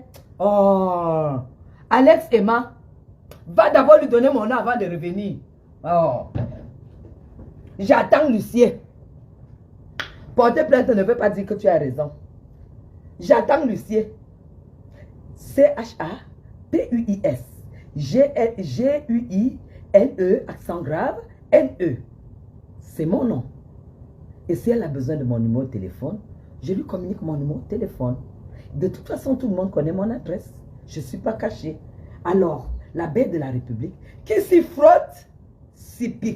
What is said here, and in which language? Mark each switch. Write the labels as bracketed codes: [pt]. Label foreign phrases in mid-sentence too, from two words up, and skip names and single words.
[fr] Oh, Alex Emma, va d'abord lui donner mon nom avant de revenir. Oh, j'attends Lucien. Porter plainte ne veut pas dire que tu as raison. J'attends Lucien. C-H-A-P-U-I-S. G-U-I-N-E, accent grave, N-E. C'est mon nom. Et si elle a besoin de mon numéro de téléphone, je lui communique mon numéro de téléphone. De toute façon, tout le monde connaît mon adresse. Je ne suis pas caché. Alors, la baie de la République, qui s'y frotte, s'y pique.